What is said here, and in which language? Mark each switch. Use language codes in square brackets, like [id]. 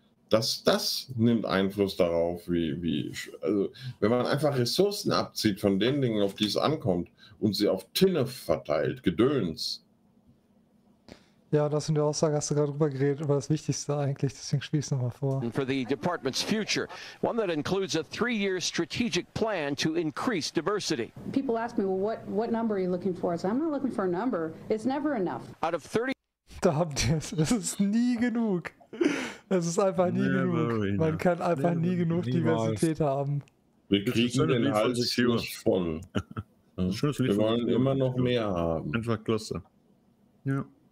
[de] Das nimmt Einfluss darauf, also wenn man einfach Ressourcen abzieht von den Dingen, auf die es ankommt, und sie auf Tinne verteilt, Gedöns. Ja, das in der Aussage hast du gerade drüber geredet, über das Wichtigste eigentlich, deswegen spiel ich es nochmal vor. [en] For the department's future, one that includes a 3-year strategic plan to increase diversity. People ask me, well, what number are you looking for? So I'm not looking for a number, it's never enough. Out of 30. [de] Da habt ihr es, es ist nie genug. Es ist einfach nie never genug. Enough. Man kann einfach never nie genug nie Diversität weiß. Haben. Wir kriegen den Hals nicht voll. Wir wollen immer noch mehr haben. Einfach klasse. Ja.